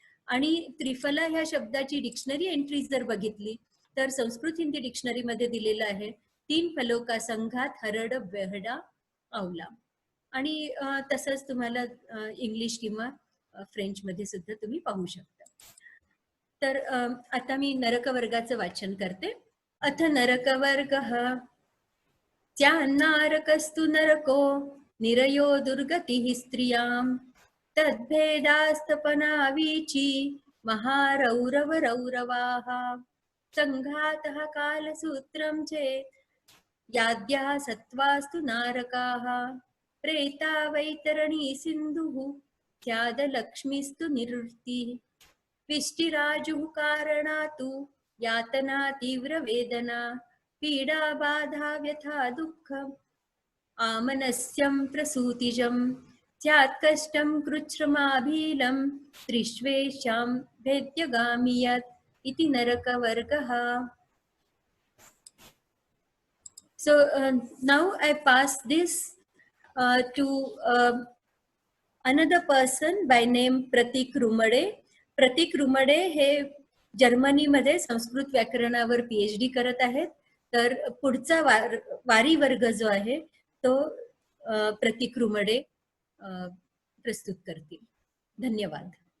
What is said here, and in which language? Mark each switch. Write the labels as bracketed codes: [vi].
[mr] आणि त्रिफला ह्या शब्दाची डिक्शनरी एंट्री जर बघितली तर संस्कृत हिंदी डिक्शनरी मध्ये दिलेलं आहे [hi] 3 फलों का संघात [mr] हरड, बेहडा, आवला. आणि तसंच तुम्हाला इंग्लिश किंवा फ्रेंच मध्ये सुद्धा तुम्ही पाहू शकता. तर आता मी नरक वर्गाचं वाचन करते. [sa] अथ नरक वर्गः त्यान्नारकस्तु नरको निरयो दुर्गतिः स्त्रियां तद्भेदास्तपनावीची महारौरवरौरवाः संघातः कालसूत्रं चेत् याद्याः सत्त्वास्तु नारकाः प्रेता वैतरणी सिन्धुः ख्यादलक्ष्मीस्तु निवृत्तिः विष्टिराजुः कारणातु यातना तीव्रवेदना पीडा बाधा व्यथा दुःखम् आमनस्यं प्रसूतिजं स्यात् कष्टं कृच्छ्रमाभीलं त्रिष्वेषां भेद्यगामि यत् इति नरकवर्गः. [en] So now I pass this to another person by name Pratik Rumade. [mr] प्रतीक रुमडे हे जर्मनीमध्ये संस्कृत व्याकरणावर PhD करत आहेत. तर पुढचा वारी वर्ग जो आहे तो प्रतीक रुमडे प्रस्तुत करतील. धन्यवाद.